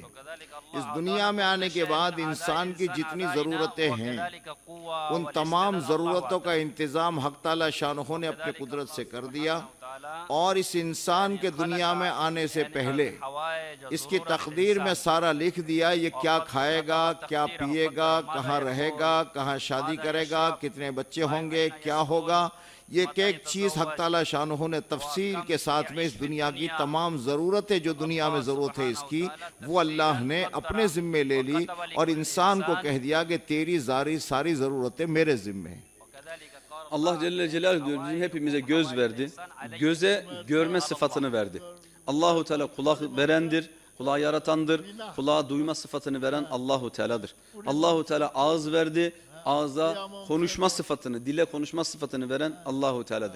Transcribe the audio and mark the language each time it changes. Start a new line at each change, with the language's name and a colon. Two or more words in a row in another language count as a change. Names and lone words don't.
Urdu: اس دنیا میں آنے کے بعد انسان کی جتنی ضرورتیں ہیں ان تمام ضرورتوں کا انتظام حق تعالی شانہ نے اپنی قدرت سے کر دیا، اور اس انسان کے دنیا میں آنے سے پہلے اس کی تقدیر میں سارا لکھ دیا، یہ کیا کھائے گا، کیا پیے گا، کہاں رہے گا، کہاں شادی کرے گا، کتنے بچے ہوں گے، کیا ہوگا۔ یہ ایک چیز حق تعالی شانہ نے تفصیل کے ساتھ میں اس دنیا کی تمام ضرورتیں جو دنیا میں ضرورت ہے اس کی وہ اللہ نے اپنے ذمے لے لی اور انسان کو کہہ دیا کہ تیری ساری ضرورتیں میرے ذمے ہیں۔
Turkish: Allah Celle Celaluhu diyor bizim hepimize göz verdi. Göze görme sıfatını verdi. Allahu Teala kulak verendir, kulağı yaratandır. Kulağa duyma sıfatını veren Allahu Teala'dır. Allahu Teala ağız verdi. Ağza konuşma sıfatını, dile konuşma sıfatını veren Allahu Teala'dır.